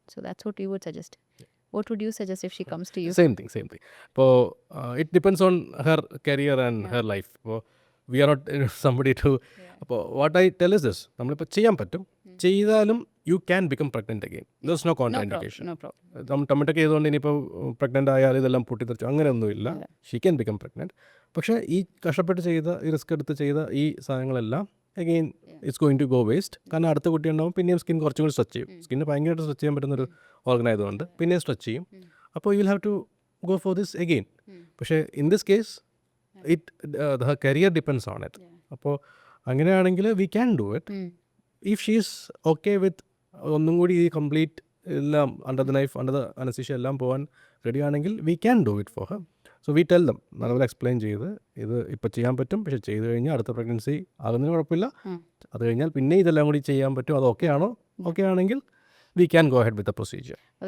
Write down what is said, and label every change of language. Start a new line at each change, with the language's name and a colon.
English: So that's what you would suggest. What would you suggest if she comes to you? Same thing. അപ്പോൾ it depends on her career and her life. അപ്പോൾ we are not somebody to, അപ്പോൾ what I tell is this,
Malayalam: നമ്മളിപ്പോൾ ചെയ്യാൻ പറ്റും, ചെയ്താലും
English: You can become pregnant again. There is no contraindication.
Malayalam: നമ്മൾ tomato ചെയ്തുകൊണ്ട് ഇനിയിപ്പോൾ പ്രഗ്നൻ്റ് ആയാൽ ഇതെല്ലാം പൊട്ടിത്തെറിച്ചു അങ്ങനെയൊന്നുമില്ല.
English: She can become pregnant.
Malayalam: പക്ഷേ ഈ കഷ്ടപ്പെട്ട് ചെയ്ത, ഈ റിസ്ക് എടുത്ത് ചെയ്ത ഈ സാധനങ്ങളെല്ലാം again
English: It's going to go waste.
Malayalam: കാരണം അടുത്ത കുട്ടി ഉണ്ടാവും, പിന്നെയും സ്കിൻ കുറച്ചും കൂടി സ്ട്രെച്ച് ചെയ്യും. സ്കിന്ന് ഭയങ്കരമായിട്ട് സ്ട്രെച്ച് ചെയ്യാൻ പറ്റുന്നൊരു ഓർഗൻ ആയതുകൊണ്ട് പിന്നെയും സ്ട്രെച്ച് ചെയ്യും.
English: അപ്പോൾ you will have to go for this again. പക്ഷേ in this case her career depends on it.
Malayalam: അപ്പോൾ അങ്ങനെയാണെങ്കിൽ
English: we can do it if she is okay with ഒന്നും കൂടി ഈ കംപ്ലീറ്റ് എല്ലാം under the knife, under the anaesthesia
Malayalam: എല്ലാം പോകാൻ ready ആണെങ്കിൽ
English: We can do it for her. So we tell them,
Malayalam: നല്ലപോലെ എക്സ്പ്ലെയിൻ ചെയ്ത് ഇത് ഇപ്പോൾ ചെയ്യാൻ പറ്റും, പക്ഷേ ചെയ്ത് കഴിഞ്ഞാൽ അടുത്ത പ്രഗ്നൻസി ആകുന്നതിന് കുഴപ്പമില്ല, അത് കഴിഞ്ഞാൽ പിന്നെ ഇതെല്ലാം കൂടി ചെയ്യാൻ പറ്റും, അത് ഓക്കെ ആണോ, ഓക്കെ ആണെങ്കിൽ
English: We can go ahead with the procedure.